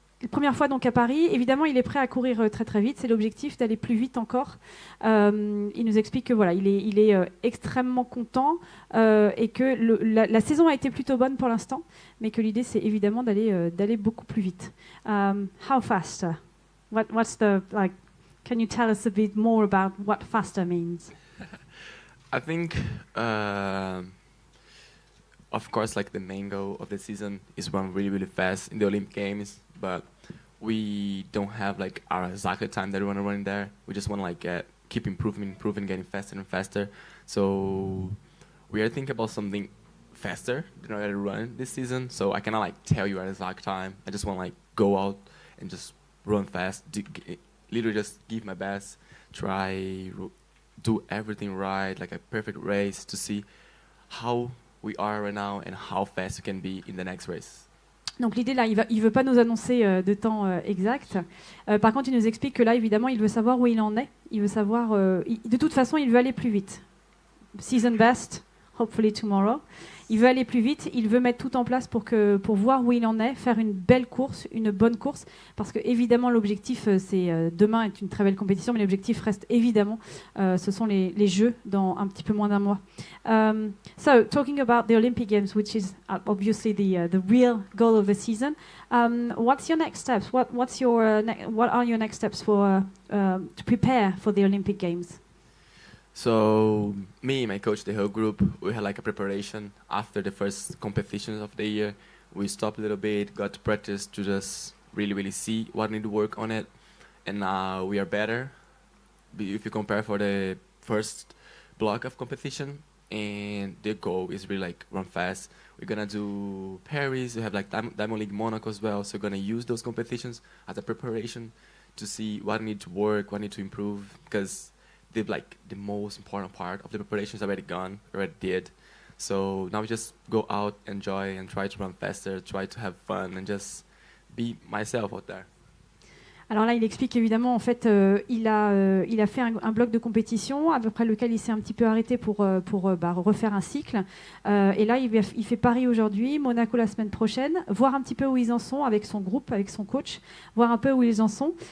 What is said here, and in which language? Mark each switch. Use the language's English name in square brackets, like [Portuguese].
[French] Première fois donc à Paris. Évidemment, il est prêt à courir très très vite. C'est l'objectif d'aller plus vite encore. Il nous explique que voilà, il est extrêmement content et que la saison a été plutôt bonne pour l'instant, mais que l'idée c'est évidemment d'aller beaucoup plus vite. [English] How faster? What's the like? Can you tell us a bit more about what faster means? I think, of course, like the main goal of the season is run really, really fast in the Olympic Games, but we don't have like our exact time that we want to run there. We just want to like keep improving, getting faster and faster. So we are thinking about something faster than I already run this season. So I cannot like tell you our exact time. I just want to like go out and just run fast, literally just give my best, do everything right, like a perfect race to see how we are right now and how fast we can be in the next race. [French] Donc l'idée là, il veut pas nous annoncer de temps exact. Par contre, il nous explique que là, évidemment, il veut savoir où il en est. Il veut savoir. De toute façon, il veut aller plus vite. [English] Season best, hopefully tomorrow. [French] Il veut aller plus vite. Il veut mettre tout en place pour voir où il en est, faire une belle course, une bonne course, parce que évidemment l'objectif, c'est demain est une très belle compétition, mais l'objectif reste évidemment, ce sont les Jeux dans un petit peu moins d'un mois. [English] So talking about the Olympic Games, which is obviously the real goal of the season, what's your next steps? What are your next steps for to prepare for the Olympic Games? So me and my coach, the whole group, we had like a preparation after the first competitions of the year. We stopped a little bit, got to practice to just really, really see what we need to work on it. And now we are better if you compare for the first block of competition. And the goal is really like run fast. We're gonna do Paris, we have like Diamond League Monaco as well. So we're gonna use those competitions as a preparation to see what we need to work, what we need to improve, because the most important part of the preparation is already did. So now we just go out, enjoy, and try to run faster, try to have fun, and just be myself out there. [French] Alors là, il explique évidemment, en fait, il a fait un bloc de compétition après lequel il s'est un petit peu arrêté pour refaire un cycle. Et là, il fait Paris aujourd'hui, Monaco la semaine prochaine, voir un petit peu où ils en sont avec son groupe, avec son coach, voir un peu où ils en sont.